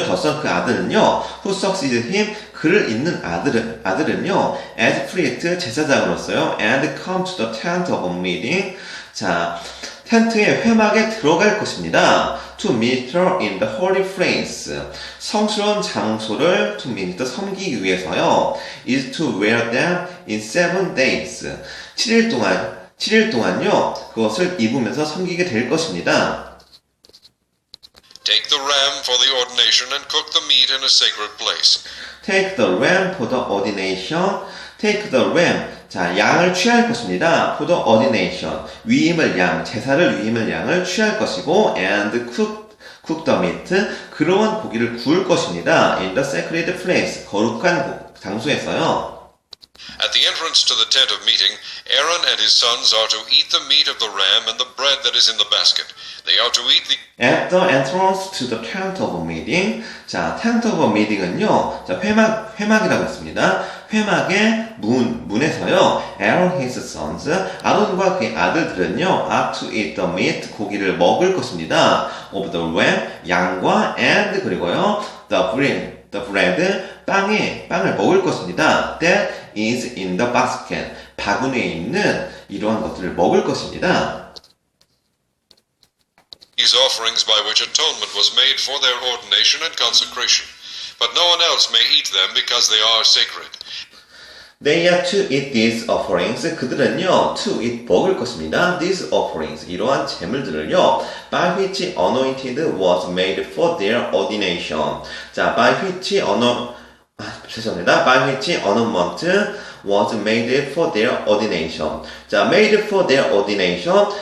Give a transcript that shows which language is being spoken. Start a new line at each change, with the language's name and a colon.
English: The son, 그 아들은요, who succeeds him, 그를 잇는 아들은요, as priest, 제사장으로서요, and come to the tent of meeting.
Korean: 자, 텐트의 회막에 들어갈 것입니다.
English: To minister in the holy place.
Korean: 성스러운 장소를 to minister, 섬기기 위해서요.
English: is to wear them in 7 days. 7일 동안요.
Korean: 그것을 입으면서 섬기게 될 것입니다.
English: Take the ram for the ordination and cook the meat in a sacred place. Take the ram for the ordination. Take the ram.
Korean: 자, 양을 취할 것입니다. For the ordination. 제사를 위임을 양을 취할 것이고, and cook the meat. 그러한 고기를 구울 것입니다.
English: In the sacred place. 거룩한 장소에서요. At the entrance to the tent of meeting, Aaron and his sons are to eat the meat of the ram and the bread that is in the basket. They are to eat the... At the entrance to the tent of meeting.
Korean: 자, tent of meeting 은요, 자, 회막이라고 했습니다. 회막의 문에서요, Aaron his sons, 아론과 그의 아들들은요, are to eat the meat, 고기를 먹을 것입니다. Of the ram, 양과 and 그리고요, the bread, 빵을 먹을 것입니다. That is in the basket, 바구니에 있는 이러한 것들을 먹을 것입니다.
English: these offerings by which atonement was made for their ordination and consecration. But no one else may eat them because they are sacred. They are to eat these offerings.
Korean: 그들은요, to eat 먹을 것입니다.
English: These offerings, 이러한 제물들을요, by which anointed was made for their ordination.
Korean: 자, by which 죄송합니다.
English: By which atonement was made for their ordination. 자, made for their ordination.